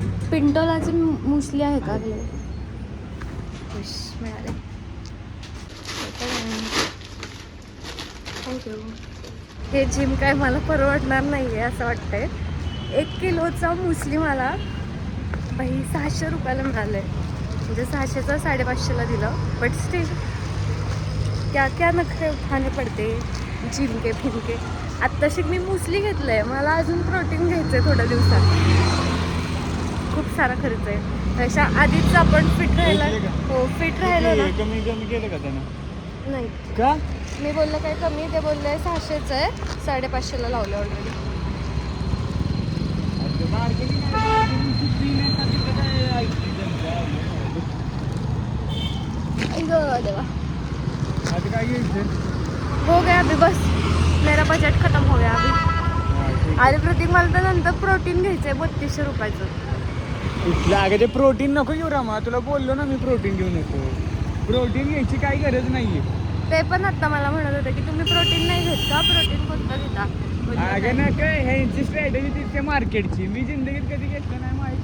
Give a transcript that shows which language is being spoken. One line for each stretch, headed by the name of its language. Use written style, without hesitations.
Marathi: पिंटोलाची muesli आहे का available? मिळाले. थँक्यू. हे जिम काय मला परवडणार नाही आहे असं वाटतंय. 1 किलोचा मुसली मला बाई 600 रुपयाला मिळालं आहे. म्हणजे 600चं 550ला दिलं.
Hindi: बट स्टील क्या क्या नखरे उठाने पडते जिम के फिनके.
Marathi: आत्ताशी मी मुसली घेतलं आहे, मला अजून प्रोटीन घ्यायचं आहे थोड्या दिवसात. खूप सारा खर्च आहे. त्याच्या आधीच आपण फिट राहायला. हो फिट राहिलो ना. कमी केलं का त्यानं? नाही का मी बोललं काय कमी, ते बोलले 600चं आहे, 550ला लावलं ऑलरेडी. देवा आता काय घ्यायचं?
Hindi: हो गया अभी, बस मेरा बजट खत्म हो गया अभी.
Marathi: अरे प्रतीक मला तर नंतर प्रोटीन घ्यायचं आहे 3200 रुपयाचं. कुठलं अगं ते प्रोटीन नको घेऊ रामा, तुला बोललो ना मी प्रोटीन घेऊ नको. प्रोटीन घ्यायची काही गरज नाहीये. ते पण आता मला म्हणत होते की तुम्ही प्रोटीन नाही घेत का, प्रोटीन कोणतं घेता. अगं ना काय ह्यांची स्ट्रॅटेजी तितक्या मार्केटची मी जिंदगीत कधी घेतलं नाही माहिती.